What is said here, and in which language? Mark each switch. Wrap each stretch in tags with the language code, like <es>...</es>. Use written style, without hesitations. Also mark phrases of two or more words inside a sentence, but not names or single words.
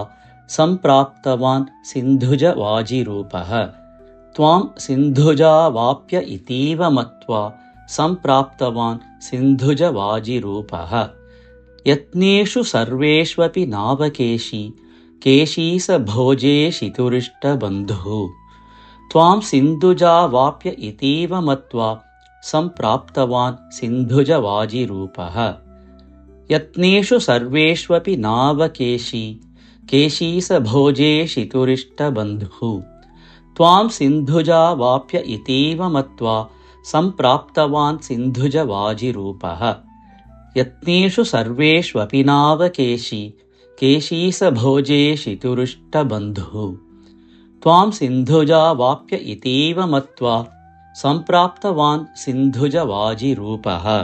<sa>സംപ്രാപ്തവാൻ സിന്ധുജ വാജിരൂപഃ. ത്വാം സിന്ധുജാവാപ്യ ഇതീവ മത്വാ. സംപ്രാപ്തവാൻ സിന്ധുജ വാജിരൂപഃ. യത്നേഷു സർവേഷ്വപി നാവകേശി. केशीसभोजेशितुरिष्टबन्धुः त्वां सिन्धुजावाप्य इतीव मत्वा सम्प्राप्तवान् सिन्धुजवाजिरूपः यत्नेषु सर्वेष्वपि नावकेशी केशीसभोजेशितुरिष्टबन्धुः त्वां सिन्धुजावाप्य इतीव मत्वा सम्प्राप्तवान् सिन्धुजवाजिरूपः यत्नेषु सर्वेष्वपि नावकेशी केशीसभोजेशितुरिष्टबन्धुः त्वां सिन्धुजावाप्य इतीव मत्वा सम्प्राप्तवान् सिन्धुजवाजिरूपः</sa>